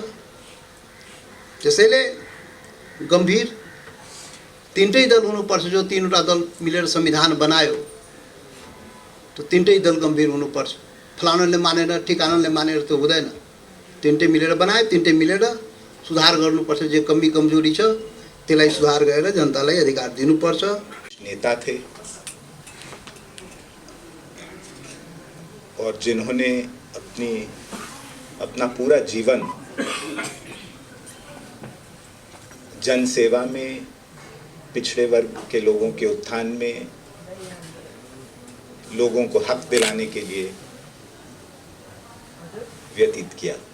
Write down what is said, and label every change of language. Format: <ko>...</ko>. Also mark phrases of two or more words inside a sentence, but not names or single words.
<ne>त्यसैले गम्भीर तीनटै दल हुनुपर्छ, जो तीनवटा दल मिलेर संविधान बनायो तो तीनटै दल गम्भीर हुनुपर्छ। फलानाले मानेर ठिकानाले मानेर त हुँदैन, तीनटै मिलेर बनाए, तीनटै मिलेर सुधार गर्नुपर्छ, जे कमी कमजोरी छ त्यसलाई सुधार गरेर जनतालाई अधिकार दिनुपर्छ।</ne> <hi>नेता थे और जिन्होंने अपना पूरा जीवन जन सेवा में, पिछड़े वर्ग के लोगों के उत्थान में, लोगों को हक दिलाने के लिए व्यतीत किया।</hi>